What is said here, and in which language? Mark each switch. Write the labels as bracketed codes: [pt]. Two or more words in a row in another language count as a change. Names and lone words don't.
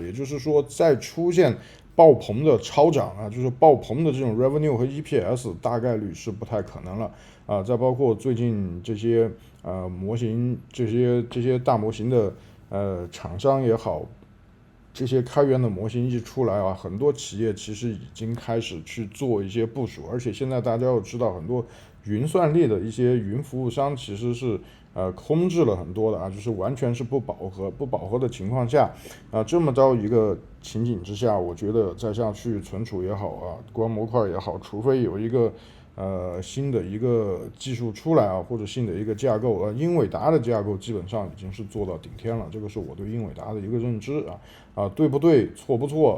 [zh] 也就是說，再出現爆棚的超漲啊，就是爆棚的這種 revenue 和 EPS 大概率是不太可能了再包括最近這些模型，这些大模型的廠商也好，這些開源的模型一出來啊，很多企業其實已經開始去做一些部署，而且現在大家要知道，很多雲算力的一些雲服務商其實是空置了很多的就是完全是不飽和的情況下這麼着一個情景之下，我覺得再下去存儲也好光模塊也好，除非有一個新的一個技術出來或者新的一個架構英偉達的架構基本上已經是做到頂天了，這個是我對英偉達的一個認知對不對錯不錯